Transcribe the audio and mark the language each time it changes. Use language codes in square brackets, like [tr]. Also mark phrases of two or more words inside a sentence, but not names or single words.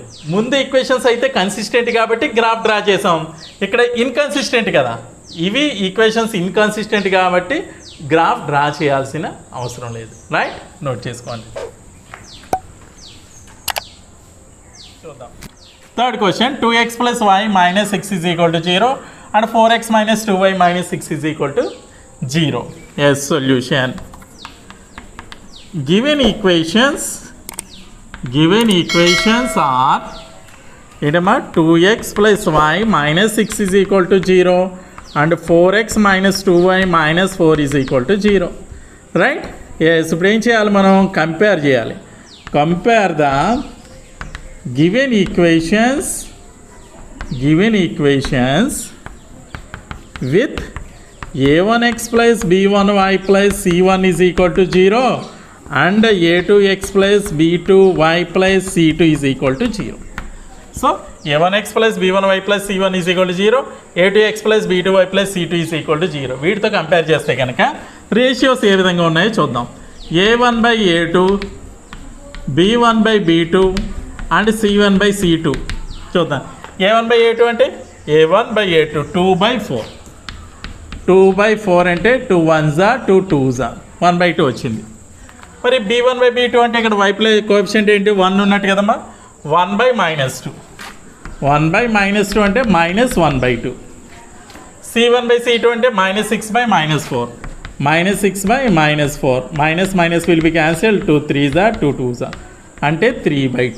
[te] ముందు ఈక్వేషన్స్ అయితే కన్సిస్టెంట్ కాబట్టి [en] graph draw [te] చేసాం, ఇక్కడ ఇన్కన్సిస్టెంట్ కదా, ఇవి ఈక్వేషన్స్ ఇన్కన్సిస్టెంట్ కాబట్టి [en] graph draw [te] చేయాల్సిన అవసరం లేదు. రైట్, నోట్ చేసుకోండి. చూద్దాం [en] third question. [te] 2x + y - [en] x = 0 and 4x - 2y - 6 = 0. Yes, solution. Given equations are 2x + y - x = 0 and 4x - 2y - 4 = 0. right, yes. [te] ఇప్పుడు ఏం చేయాలి, మనం కంపేర్ చేయాలి. [en] compare the given equations with a1x + b1y + c1 = 0 and a2x + b2y + c2 = 0. సో a1x + b1y + c1 = 0, a2x + b2y + c2 = 0. [te] వీటితో కంపేర్ చేస్తే కనుక రేషియోస్ ఏ విధంగా ఉన్నాయో చూద్దాం. a1/a2, b1/b2 అండ్ c1/c2 చూద్దాం. a1/a2 అంటే a1/a2 2/4, 2/4 అంటే 2 1s 2 2s 1/2 వచ్చింది. మరి b1/b2 అంటే ఇక్కడ [en] y plus coefficient [te] ఏంటి, 1 ఉన్నట్టు కదమ్మా, 1/-2, 1/-2 అంటే -1/2. c1/c2 అంటే -6/-4, -6/-4, [en] minus will be cancel, [te] 2 3s 2 2s అంటే 3/2.